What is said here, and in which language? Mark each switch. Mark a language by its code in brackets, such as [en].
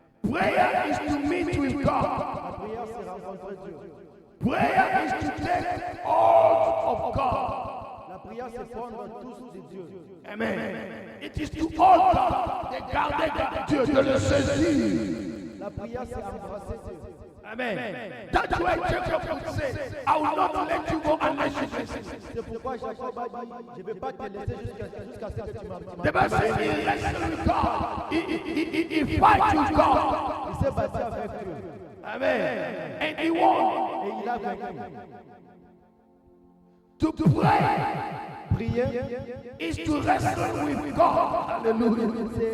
[en] Prayer is to meet with God. [fr] la prière, c'est rencontrer Dieu. [en] Prayer is to take all of God. [fr] La prière, c'est prendre tous de Dieu. [en] Amen. It is to all God. [fr] De garder Dieu, de le saisir. La prière, c'est embrasser Dieu. Amen. [en] That's why Jacob would say, I will not let you go unless you bless me. [fr] C'est pourquoi Jacob a dit, je ne vais pas te laisser jusqu'à ce que tu m'as [en] The Bible says he wrestled with God. He fight with God. [fr] Il s'est battu avec Dieu. [en] Amen. And he won. [fr] Et il a vaincu. [en] To pray [fr] Prier, [en] is to wrestle with God. Hallelujah.